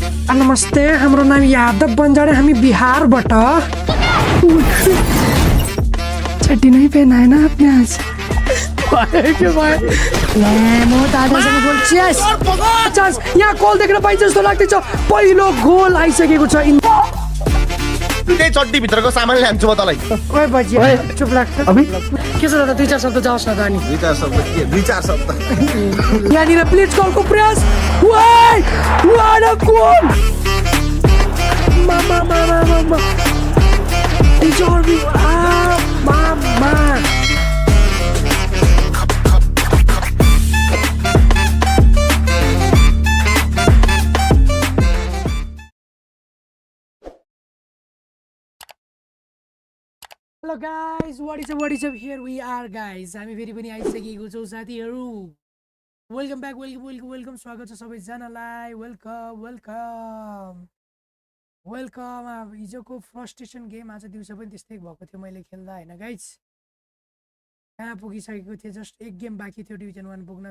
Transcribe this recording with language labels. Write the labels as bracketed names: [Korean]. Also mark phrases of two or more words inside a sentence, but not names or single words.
[Nepali] नमस्ते, हाम्रो नाम यादव बन्जारे, हामी बिहारबाट। [Hindi] चड्डी नहीं पहना है ना आपने आज? क्यों भाई? [Nepali] म दादासँग बोल्छिस। चान्स यहाँ गोल देख्न पाइन्छ जस्तो लाग्दैछ। पहिलो गोल आइसकेको छ। त्यही चड्डी भित्रको सामान ल्यान्छु म तँलाई। ओए बजी चुप लाग्छ। अबे के छ दादा, 2-4 शब्द जाओस् न त अनि। 2-4 शब्द के? 2-4 शब्द। यहाँनिर प्लिज कलको प्रयास। [English] Why! What a goal! Mama. Mama. Hello guys, what is up? Here we are guys. [Nepali] हामी फेरि पनि आइसकेको छौं साथीहरु। [English] welcome back, [Nepali] वेलकम स्वागत छ सबैजनालाई। वेलकम। अब हिजोको [English] frustration game [Nepali] आज दिउँसो पनि त्यस्तै भएको थियो मैले खेल्दा हैन गाइज। कहाँ पुगिसकेको थिएँ, जस्ट एक गेम बाँकी थियो डिभिजन 1 पुग्न।